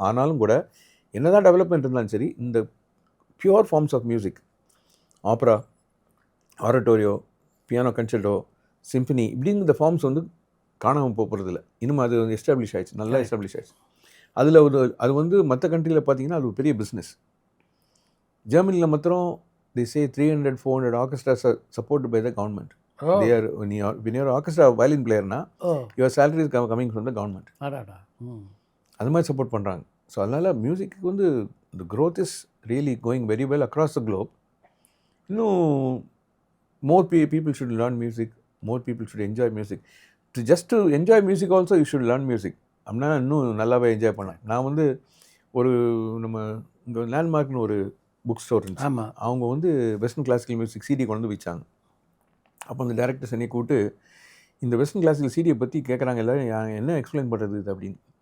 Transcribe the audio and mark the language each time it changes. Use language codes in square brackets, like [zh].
[ta] ஆனாலும் கூட என்ன தான் டெவலப்மெண்ட் இருந்தாலும் சரி, இந்த pure forms of music, ஆப்ரா, ஆரட்டோரியோ, piano கன்சர்ட்டோ, symphony இப்படிங்கிற ஃபார்ம்ஸ் வந்து காணாமல் போகிறது இல்லை. இன்னும் அது வந்து எஸ்டாப்ளிஷ் ஆயிடுச்சு, நல்லா எஸ்டாப்ளிஷ் ஆயிடுச்சு. அதில் அது வந்து மற்ற கண்ட்ரியில் பார்த்தீங்கன்னா அது ஒரு பெரிய பிஸ்னஸ். ஜெர்மனியில் மாத்திரம் [en] they say 300-400 orchestras are supported by the government. They are when you are orchestra violin player na, your salary is coming from the government. [ta] அது மாதிரி சப்போர்ட் பண்ணுறாங்க. [en] so [ta] அதனால் மியூசிக்கு வந்து [en] the growth is really going very well across the globe. இன்னும் more people should learn music, more people should enjoy music. To enjoy music also you should learn music. [ta] அப்படின்னா இன்னும் நல்லாவே enjoy பண்ணலாம். நான் வந்து நம்ம இங்கே லேண்ட்மார்க்னு ஒரு புக் ஸ்டோர் இருந்துச்சு. ஆமாம், அவங்க வந்து வெஸ்டர்ன் கிளாசிக்கல் மியூசிக் சிடி கொண்டு வந்து வச்சாங்க. அப்போ அந்த டேரக்டர்ஸ் என்னை கூப்பிட்டு இந்த வெஸ்டர்ன் கிளாசிக்கல் சிடியை பற்றி கேட்குறாங்க எல்லோரும், என்ன எக்ஸ்பிளைன் பண்ணுறது இது அப்படின்னு.